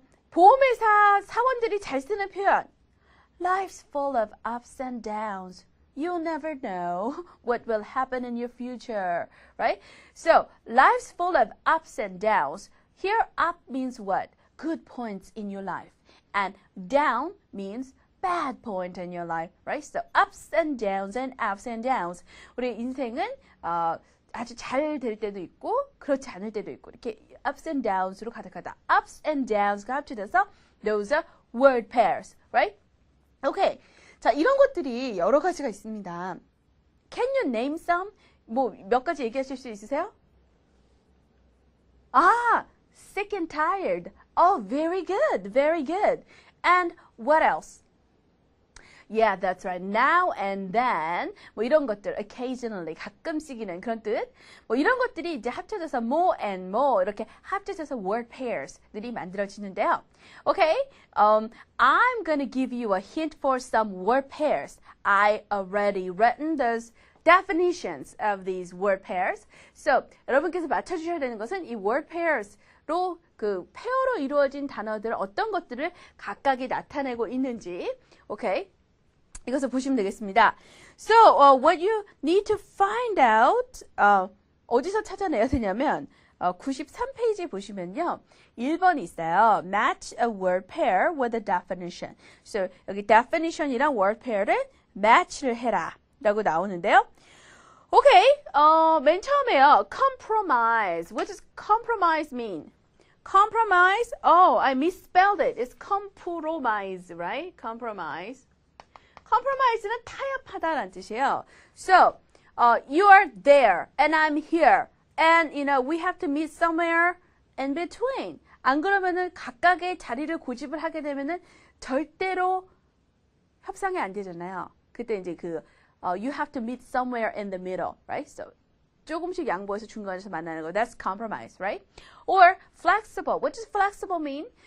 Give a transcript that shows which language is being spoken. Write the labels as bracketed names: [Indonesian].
[Korean] 보험회사 사원들이 잘 쓰는 표현. [English] Life's full of ups and downs. You'll never know what will happen in your future, right? So, life's full of ups and downs. Here, up means what? Good points in your life. And down means bad point in your life, right? So, ups and downs and ups and downs. [Korean] 우리 인생은 아주 잘 될 때도 있고 그렇지 않을 때도 있고 이렇게 ups and downs로 가득하다. [English] ups and downs가 합쳐져서 those are word pairs, right? Okay. [Korean] 자, 이런 것들이 여러 가지가 있습니다. [English] Can you name some? [Korean] 몇 가지 얘기하실 수 있으세요? [English] Sick and tired. Oh, very good, very good. And what else? Yeah, that's right. Now and then. [Korean] 이런 것들, occasionally, 가끔씩이는 그런 뜻. 이런 것들이 이제 합쳐져서 more and more 이렇게 합쳐져서 word pairs들이 만들어지는데요. [English] Okay, I'm gonna give you a hint for some word pairs. I already written those definitions of these word pairs. [Korean] So, 여러분께서 맞춰주셔야 되는 것은 이 word pairs로 그 페어로 이루어진 단어들 어떤 것들을 각각이 나타내고 있는지. [English] Okay. [Korean] 이것을 보시면 되겠습니다. [English] So, what you need to find out, [Korean] 어디서 찾아내야 되냐면, 93페이지 보시면요. 1번이 있어요. [English] Match a word pair with a definition. So, [Korean] 여기 definition이랑 word pair를 match를 해라. 라고 나오는데요. Okay, 맨 처음에요. [English] Compromise. What does compromise mean? Compromise? Oh, I misspelled it. It's compromise, right? Compromise. [Korean] Compromise는 타협하다라는 뜻이에요. [English] So, you are there and I'm here. And, we have to meet somewhere in between. [Korean] 안 그러면은 각각의 자리를 고집을 하게 되면은 절대로 협상이 안 되잖아요. 그때 이제 [English] you have to meet somewhere in the middle, right? [Korean] So, 조금씩 양보해서 중간에서 만나는 거. [English] That's compromise, right? Or flexible. What does flexible mean?